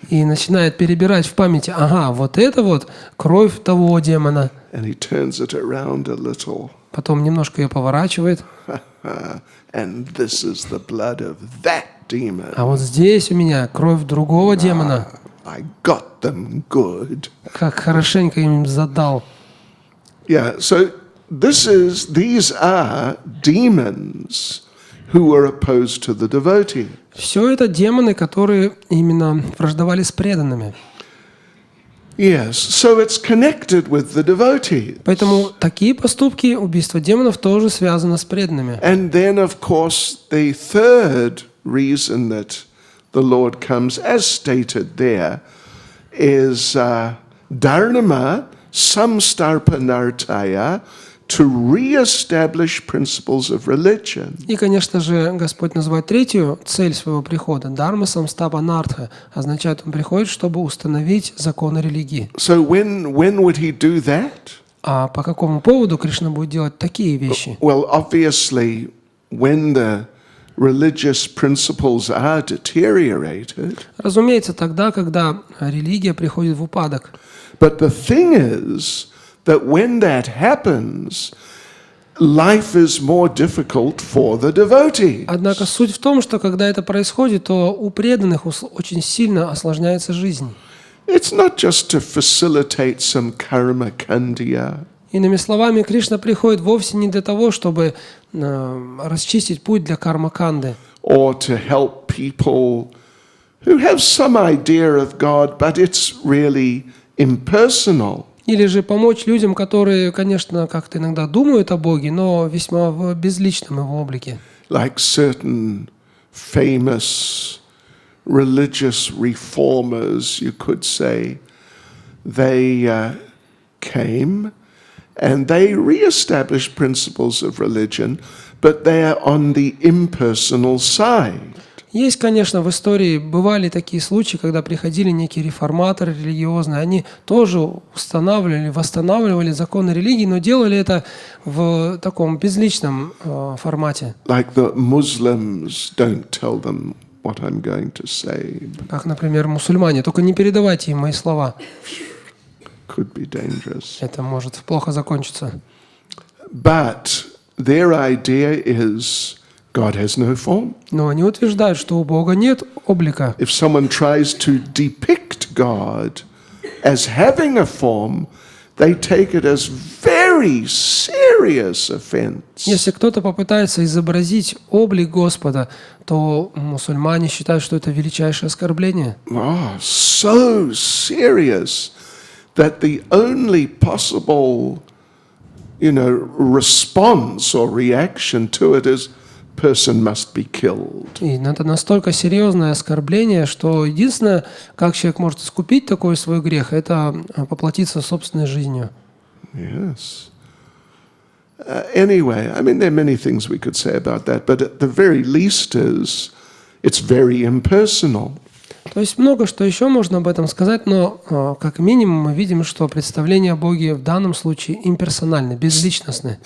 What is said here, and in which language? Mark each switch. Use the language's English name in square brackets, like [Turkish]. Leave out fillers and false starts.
[Russian] И начинает перебирать в памяти, вот это вот кровь того демона. [English] And he turns it around a little. [Russian] Потом немножко ее поворачивает. [English] And this is the blood of that demon. [Russian] А вот здесь у меня кровь другого демона. [English] I got them good. [Russian] Как хорошенько им задал. [English] Yeah, so these are demons who are opposed to the devotee. [Russian] Все это демоны, которые именно враждовали с преданными. [English] Yes, so it's connected with the devotee. [Russian] Поэтому такие поступки, убийство демонов, тоже связано с преданными. [English] And then, of course, the third reason that the Lord comes, as stated there, is dharma samstarpanartaya, to re-establish principles of religion. [Russian] И, конечно же, Господь называет третью цель своего прихода. Дharma samstapанартха. Означает, Он приходит, чтобы установить законы религии. [English] So when would he do that? [Russian] А по какому поводу Кришна будет делать такие вещи? [English] Well, obviously, when the religious principles are deteriorated. [Russian] Разумеется, тогда, когда религия приходит в упадок. [English] But the thing is that when that happens, life is more difficult for the devotee. [Russian] Однако суть в том, что когда это происходит, то у преданных очень сильно осложняется жизнь. [English] It's not just to facilitate some karma kandya. [Russian] Иными словами, Кришна приходит вовсе не для того, чтобы расчистить путь для карма-канды. [English] Or to help people who have some idea of God, but it's really impersonal. [Russian] Или же помочь людям, которые, конечно, как-то иногда думают о Боге, но весьма в безличном его облике. [English] Like certain famous religious reformers, you could say, they came and they re-established principles of religion, but they're on the impersonal side. [Russian] Есть, конечно, в истории бывали такие случаи, когда приходили некие реформаторы религиозные, они тоже восстанавливали законы религии, но делали это в таком безличном формате. [English] Like the Muslims, don't tell them what I'm going to say. [Russian] Как, например, мусульмане. Только не передавайте им мои слова. [English] Could be dangerous. [Russian] Это может плохо закончиться. [English] But their idea is God has no form. [Russian] Но они утверждают, что у Бога нет облика. [English] If someone tries to depict God as having a form, they take it as very serious offense. [Russian] Если кто-то попытается изобразить облик Господа, то мусульмане считают, что это величайшее оскорбление. [English] Oh, so serious that the only possible, response or reaction to it is person must be killed. [Russian] И это настолько серьезное оскорбление, что единственное, как человек может искупить такой свой грех, это поплатиться собственной жизнью. [English] Yes. Anyway, I mean, there are many things we could say about that, but at the very least is, it's very impersonal. [Russian] То есть много что еще можно об этом сказать, но как минимум мы видим, что представление о Боге в данном случае имперсональны, безличностны.